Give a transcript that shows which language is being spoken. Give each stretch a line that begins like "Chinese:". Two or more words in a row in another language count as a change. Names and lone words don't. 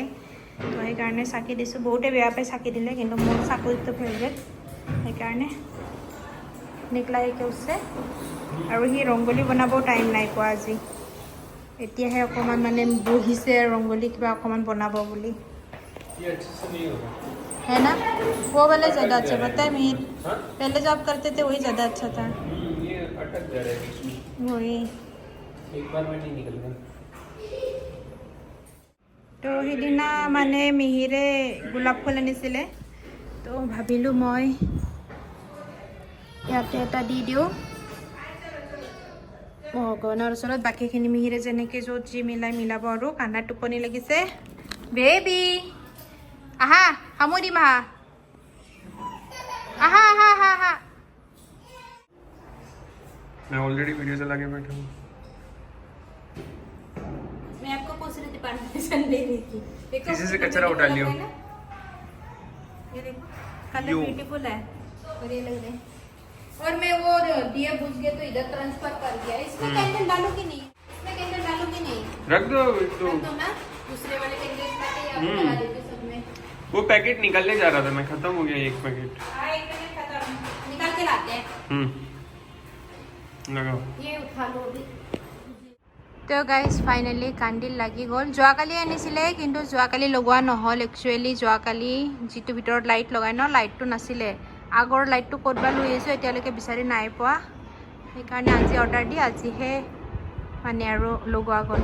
Assamese: তো সেইকাৰণে চাকি দিছোঁ। বহুতে বেয়া পায় চাকি দিলে, কিন্তু মোৰ চাকিটো ফেভৰেট, সেইকাৰণে নিকলাইকে উঠছে। আৰু সি ৰংগলী বনাবও টাইম নাই পোৱা আজি, এতিয়াহে অকণমান মানে বহিছে ৰংগলী কিবা অকণমান বনাব বুলি।
Hindi: है ना, वो वाले ज़्यादा अच्छा पता है मीर, पहले जो आप करते थे वही ज़्यादा अच्छा था। ये अटक जा रहा है बीच में, वही एक बार में नहीं निकलना।
Assamese: তো সেইদিনা মানে মিহিৰে গোলাপ ফুল আনিছিলে, তো ভাবিলোঁ মই ইয়াতে এটা দি দিওঁ ভগৱানৰ ওচৰত। বাকীখিনি মিহিৰে যেনেকৈ য'ত যি মিলাব। আৰু কান্দাৰ টোপনি লাগিছে। বেবী আহা, সামৰি দিম আহা, আহা আহা আহা আহা।
Hindi: मैं
English: already video
Hindi: चला के बैठा हूँ। मैं आपको पूछ रही थी परमिशन लेने की। देखो किसी से कचरा उठा लियो। ये देखो
English: colour beautiful
Hindi: है और ये लग रहे हैं। और मैं वो दिए बुझ गए तो इधर ट्रांसफर कर दिया। इसमें कैंडल डालूं कि नहीं, इसमें कैंडल डालूं कि नहीं, रख दो तो। रख दो ना, दूसरे वाले कैंडल लाके यहाँ पे लगा देती हूँ सब में। वो पैकेट निकलने जा रहा था, मैं खत्म हो गया एक पैकेट। हाँ एक पैकेट खत्म, निकाल के लाते हैं। लगाओ, ये उठा लो अभी।
Assamese: তো
English: guys finally
Assamese: কান্দিল লাগি গ'ল। যোৱাকালি আনিছিলে, কিন্তু যোৱাকালি লগোৱা নহ'ল। একচুৱেলি যোৱাকালি যিটো ভিতৰত লাইট লগাই ন, লাইটটো নাছিলে। আগৰ লাইটটো ক'ত বা লৈ আহিছোঁ, এতিয়ালৈকে বিচাৰি নাই পোৱা। সেইকাৰণে আজি অৰ্ডাৰ দি আজিহে মানে আৰু লগোৱা গ'ল।